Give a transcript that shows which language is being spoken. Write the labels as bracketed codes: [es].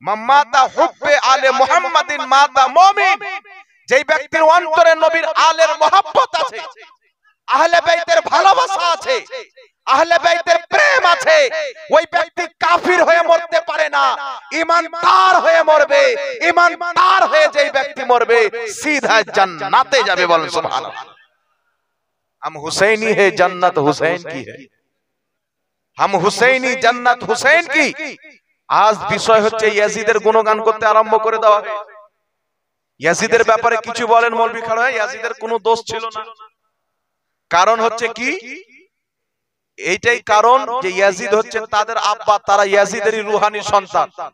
[ar] মাতা হুব্বে আলে মুহাম্মাদিন মাতা মুমিন। [bn] যে ব্যক্তির অন্তরে নবীর আলের মহব্বত আছে, আহলে বাইতের ভালোবাসা আছে, আহলে বাইতের প্রেম আছে, ওই ব্যক্তি কাফির হয়ে মরতে পারে না, ঈমানদার হয়ে মরবে। ঈমানদার হয়ে যেই ব্যক্তি মরবে সিধা জান্নাতে যাবে। বলেন সুবহানাল্লাহ। [hi] हम हुसैनी है, जन्नत हुसैन की है। हम हुसैनी, जन्नत हुसैन की। [bn] আজ বিষয় হচ্ছে ইয়াজিদের গুণগান করতে আরম্ভ করে দেওয়া। ইয়াজিদের ব্যাপারে কিছু বলেন মৌলভী খাড়া। ইয়াজিদের কোনো দোষ ছিল না। কারণ হচ্ছে কি, এইটাই কারণ যে ইয়াজিদ হচ্ছে তাদের আব্বা, তারা ইয়াজিদেরই রুহানি সন্তান।